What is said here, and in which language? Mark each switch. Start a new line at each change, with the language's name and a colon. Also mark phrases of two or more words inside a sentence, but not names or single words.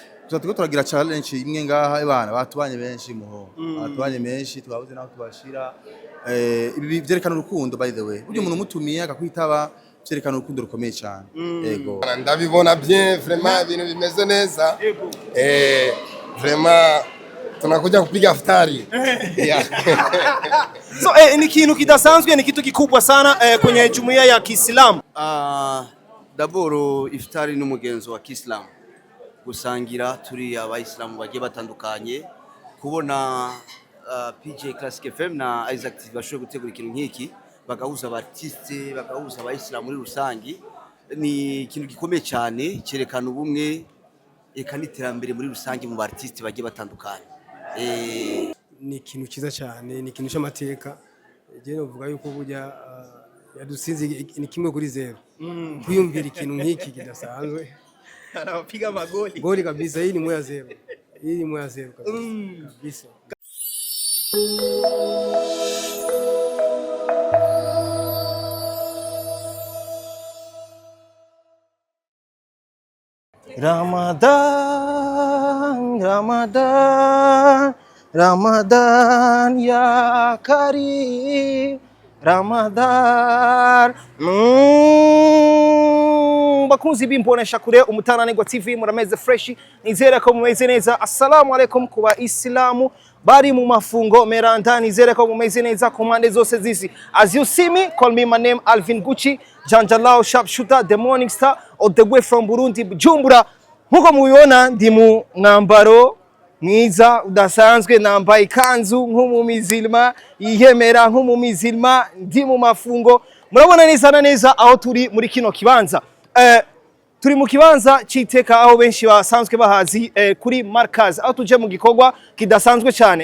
Rundi: Tuko turagira challenge imwe ngaha ebana batubanye benshi muho. Batubanye benshi twabuze naho tubashira. Ibi byerekana urukundo
English: by the way.
Kinyarwanda: Buryo umuntu mutumiye akakwitaba byerekana urukundo rukomeye cyane. Yego.
Rundi: Ndabibona
French: bien vraiment
Rundi: ibintu bimeze neza.
Swahili: Vraiment tunakuja kupiga iftari. So ni kitu kidasanzwe, ni kitu kikubwa sana kwenye jumuiya ya Kiislamu.
Rundi: D'abord iftari n'umugenzo wa Kiislamu.
Kinyarwanda: Gusangira turi abayisilamu bagiye batandukanye, kubona PJ Classic FM na Isaac TV bashoboye gutegura ikintu nk'iki bagahuza abartiste bagahuza abayisilamu muri rusangi, ni ikintu gikomeye cyane cyerekana ubumwe eka n'iterambere muri rusangi mu bartiste bagiye batandukanye. Ni ikintu kiza cyane, ni ikintu cy'amateka.
Rundi: Je novuga yuko burya yadusinze ni kimwe kuri zero. Kuyumvira ikintu nk'iki kidasanzwe.
Swahili: Anapiga magoli. Goli kabisa, hii ni 1-0. Hii ni 1-0 kabisa.
Arabic: Ramadan, Ramadan, Ramadan ya Karim, Ramadan.
Kinyarwanda: Bakunzi b'imbonesha kure umutananirwa TV murameze fresh, nizere ko mumeze neza.
Arabic: Assalamu alaikum
Kinyarwanda: kuba Islamu bari mu mafungo meranda, nizere ko mumeze neza ku mpande zose zisi.
English: As you see me, call me my name Alvin Gucci, Janjalao Sharpshooter, the morning star all the way from Burundi Bujumbura.
Kinyarwanda: Nkuko mubibona ndi mu mwambaro mwiza udasanzwe, nambaye ikanzu nk'umumizilma, yihemera nk'umumizilma, ndi mu mafungo. Murabona neza na neza aho turi muri kino kibanza. Turi mu kibanza cyiteka aho benshi basanzwe bahazi kuri Markaz, aho tuje mu gikorwa kidasanzwe cyane.